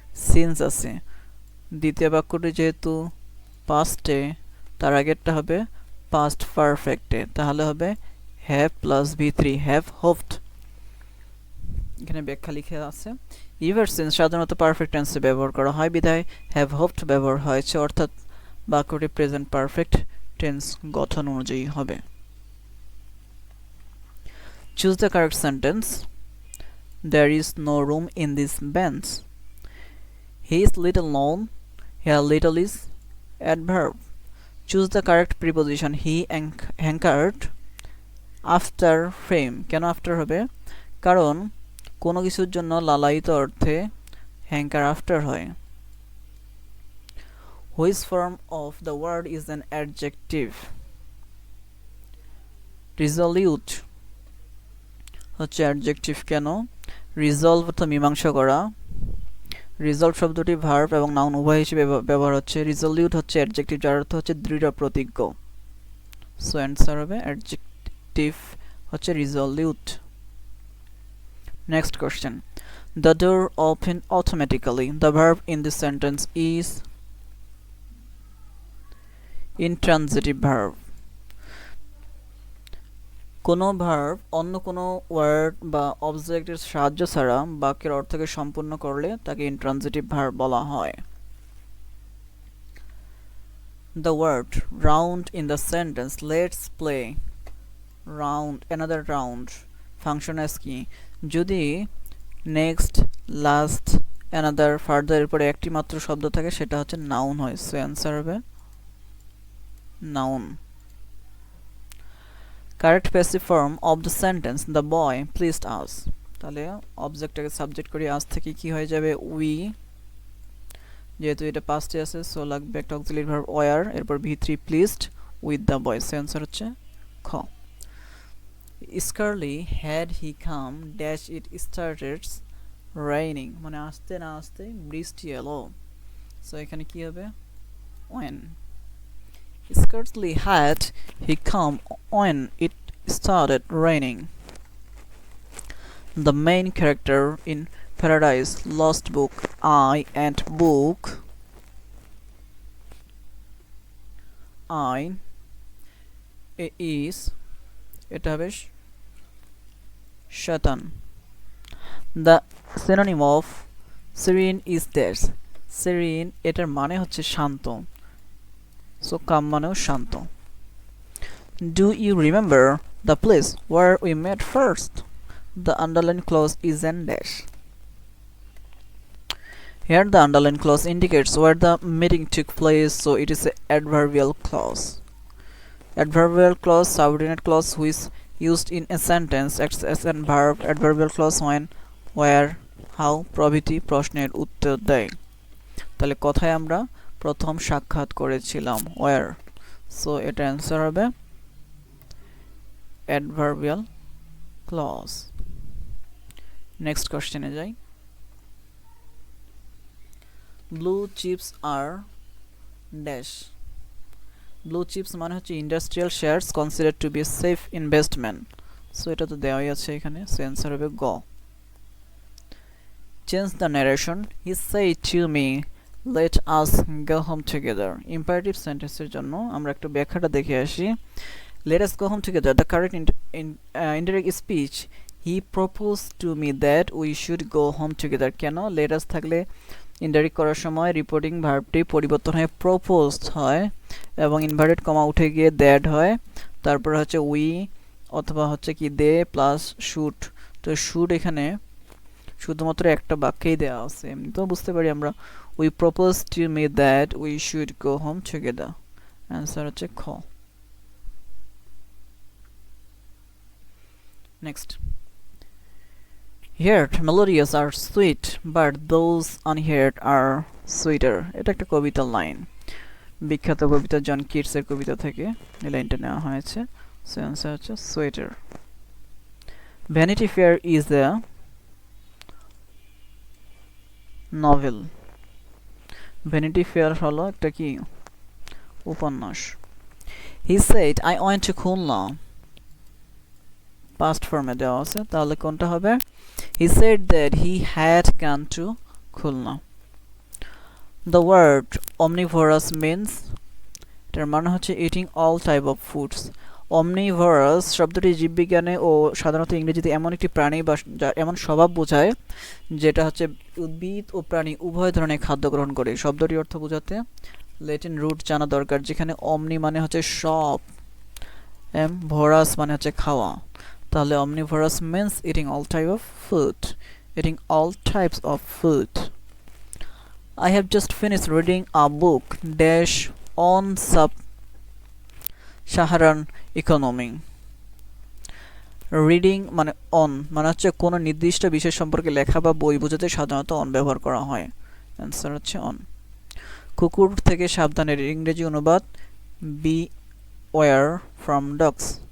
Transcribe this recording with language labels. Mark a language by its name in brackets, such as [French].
[Bangla] Since আছে, দ্বিতীয় বাক্যটি যেহেতু পাস্টে, তার আগেরটা হবে পাস্ট পারফেক্টে, তাহলে হবে have plus V3, have hopped. এখানে ব্যাখ্যা লিখে আছে, ইভার সিন্স সাধারণত পারফেক্ট টেন্সে ব্যবহার করা হয়, বিধায় হ্যাভ হোপড ব্যবহার হয়েছে, অর্থাৎ বাক্যটি প্রেজেন্ট পারফেক্ট টেন্স গঠন অনুযায়ী হবে। [English] Choose the correct sentence. There is no room in this bench. He is little known. Here little is adverb. Choose the correct preposition. He hankered after fame. [Bangla] কেন after হবে? কারণ কোনো কিছুর জন্য লালায়িত অর্থে hanker after হয়। [English] Which form of the word is an adjective? [Bangla] Resolute হচ্ছে adjective কেন? রিজলভ অর্থ মীমাংসা করা। রিজলভ শব্দটি ভার্ব এবং নাউন উভয় হিসেবে ব্যবহার হচ্ছে। রিজলিউট হচ্ছে অ্যাডজেক্টিভ, যার অর্থ হচ্ছে দৃঢ় প্রতিজ্ঞ। সো অ্যান্সার হবে অ্যাডজেক্টিভ হচ্ছে রিজলিউট। [English] Next question, the door open automatically. The verb in this sentence is intransitive verb. [Bangla] কোনো ভার্ব অন্য কোনো ওয়ার্ড বা অবজেক্টের সাহায্য ছাড়া বাক্যের অর্থকে সম্পূর্ণ করলে তাকে ইনট্রানজিটিভ ভার্ব বলা হয়। [English] The word round in the sentence let's play round another round function as কি? [Bangla] যদি next, last, another, further এর পরে একটি মাত্র শব্দ থাকে সেটা হচ্ছে নাউন হয়। সো অ্যান্সার হবে noun. [English] Correct passive form of the sentence the boy pleased us. [Bangla] তাহলে অবজেক্টটাকে সাবজেক্ট করি, আজ থেকে কি হয়ে যাবে? উই, যেহেতু এটা পাস্টে আছে সো লাগবে একটা অক্সিলারি ভার্ব ওয়ার, এরপর V3 pleased with the boy. So answer হচ্ছে খ। [English] scarcely had he come dash it started raining, [Bangla] মানে আসতে না আসতে বৃষ্টি এলো। সো এখানে কি হবে? When. [English] Scarcely had he come when it started raining. The main character in Paradise Lost book I and book I is [Bangla] এটা হবে [English] Shaitan. The synonym of serene is this. [Bangla] Serene এটার মানে হচ্ছে শান্ত, সো কাম মানেও শান্ত। [English] Do you remember the place where we met first? The underlined clause is an dash. Here the underlined clause indicates where the meeting took place, so it is an adverbial clause. Adverbial clause, subordinate clause which used in a sentence acts as a verb. [Bangla] Adverbial clause when, where, how প্রভৃতি প্রশ্নের উত্তর দেয়। তাহলে কথায় আমরা প্রথম সাক্ষাৎ করেছিলাম ওয়ার, সো এটা অ্যান্সার হবে অ্যাডভার্বিয়াল ক্লজ। নেক্সট কোশ্চেনে যাই। [English] Blue chips আর dash. Blue chips মানে হচ্ছে industrial shares considered to be a safe investment, so [Bangla] এটা তো দেওয়াই আছে এখানে, সো অ্যান্সার হবে গ। [English] Change the narration. He said to me let us go home together. [Bangla] imperative sentence এর জন্য আমরা একটু ব্যাখ্যাটা দেখে আসি। [English] let us go home together, the correct indirect speech, he proposed to me that we should go home together. [Bangla] কেন? let us থাকলে indirect করার সময় রিপোর্টিং ভার্বটি পরিবর্তন হয়ে proposed হয় এবং ইনভার্টেড কমা উঠে গিয়ে that হয়, তারপর হচ্ছে we অথবা হচ্ছে কি they প্লাস should। তো should এখানে শুধুমাত্র একটা বাক্যেই দেওয়া আছে, এমনি তো বুঝতে পারি আমরা [English] we proposed to me that we should go home together. [Bangla] Answer হচ্ছে খ। [English] Next, heard melodious are sweet but those unheard are sweeter. [Bangla] এটা একটা কবিতার লাইন, বিখ্যাত কবিতা জন কিটসের কবিতা থেকে এই লাইনটা নেওয়া হয়েছে, সো অ্যান্সার হচ্ছে sweeter. [English] Vanity fair is a novel. [Bangla] Vanity fair হলো একটা কি উপন্যাস। [English] he said I went to Khulna, [Bangla] past ফর্মে দেওয়া আছে, তাহলে কোনটা হবে? [English] He said that he had gone to Khulna. The word omnivorous means, [Bangla] এটার মানে হচ্ছে [English] Eating all type of foods. [Bangla] omnivorous শব্দটি জীববিজ্ঞানে ও সাধারণত ইংরেজিতে এমন একটি প্রাণী বা এমন স্বভাব বোঝায় যেটা হচ্ছে উদ্ভিদ ও প্রাণী উভয় ধরনের খাদ্য গ্রহণ করে। শব্দটির অর্থ বোঝাতে ল্যাটিন রুট জানা দরকার, যেখানে অমনি মানে হচ্ছে সব, ভরাস মানে হচ্ছে খাওয়া। [English] তাহলে omnivorous means eating all type of food, eating all types of food. I have just finished reading a book dash on sub-Saharan economy. [Bangla] Reading মানে অন মানে হচ্ছে কোনো নির্দিষ্ট বিষয় সম্পর্কে লেখা বা বই বোঝাতে সাধারণত অন ব্যবহার করা হয়। অ্যান্সার হচ্ছে অন। কুকুর থেকে সাবধানের ইংরেজি অনুবাদ [English] Beware from dogs.